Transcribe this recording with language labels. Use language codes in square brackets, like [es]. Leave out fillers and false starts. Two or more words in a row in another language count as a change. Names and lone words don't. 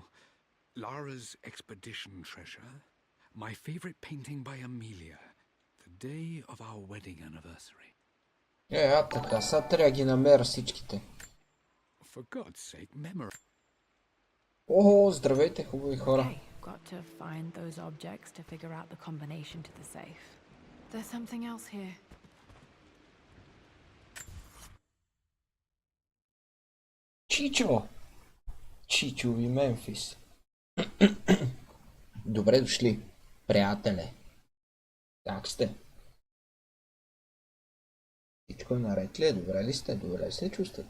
[en] Lara's expedition treasure. My favorite painting by Amelia. The day of our wedding anniversary. [bg] Така, сега трябва да ги намеря всичките. [en] For God's sake, memorize. [bg] О, здравейте, хубави хора. [en] Okay, got to find those objects to figure out the combination to the safe. There's something else here. [bg] Чичо! Чичови Мемфис. Добре дошли, приятеле. Как сте? Всичко е наред ли е? Добре ли сте? Добре ли се чувствате?